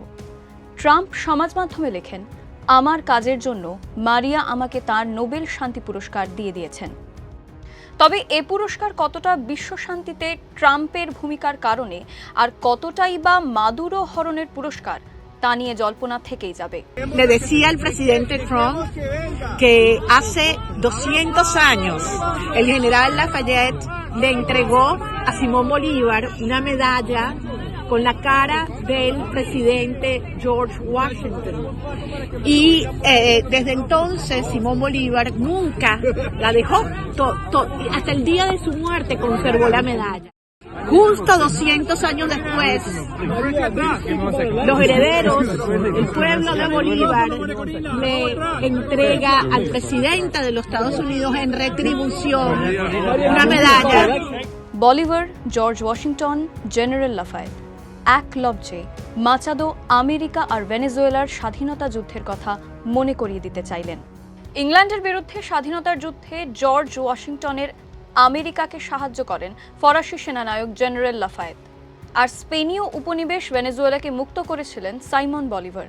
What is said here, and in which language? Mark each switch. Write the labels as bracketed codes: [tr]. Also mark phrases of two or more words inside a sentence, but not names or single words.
[bn] ট্রাম্প সমাজ মাধ্যমে লেখেন, আমার কাজের জন্য মারিয়া আমাকে তার নোবেল শান্তি পুরস্কার দিয়ে দিয়েছেন। তবে এ পুরস্কার কতটা বিশ্ব শান্তিতে ট্রাম্পের ভূমিকার কারণে আর কতটাই বা মাদুরো হরণের পুরস্কার তা নিয়ে জল্পনা থেকেই যাবে। [es] Le decía al presidente Trump que hace 200 años el general Lafayette le entregó a Simón Bolívar una medalla con la cara del presidente George Washington. Y desde entonces Simón Bolívar nunca la dejó, hasta el día de su muerte conservó la medalla. Justo 200 años después, los herederos, el pueblo de Bolívar, le entrega al presidente de los Estados Unidos en retribución una medalla. [bn] বলিভার, জর্জ ওয়াশিংটন, জেনারেল লাফায়েত এক লব্জে মাচাদো আমেরিকা আর ভেনেজুয়েলার স্বাধীনতা যুদ্ধের কথা মনে করিয়ে দিতে চাইলেন। ইংল্যান্ডের বিরুদ্ধে স্বাধীনতার যুদ্ধে জর্জ ওয়াশিংটনের আমেরিকাকে সাহায্য করেন ফরাসি সেনানায়ক জেনারেল লাফায়েত, আর স্পেনীয় উপনিবেশ ভেনেজুয়েলাকে মুক্ত করেছিলেন সাইমন বলিভার।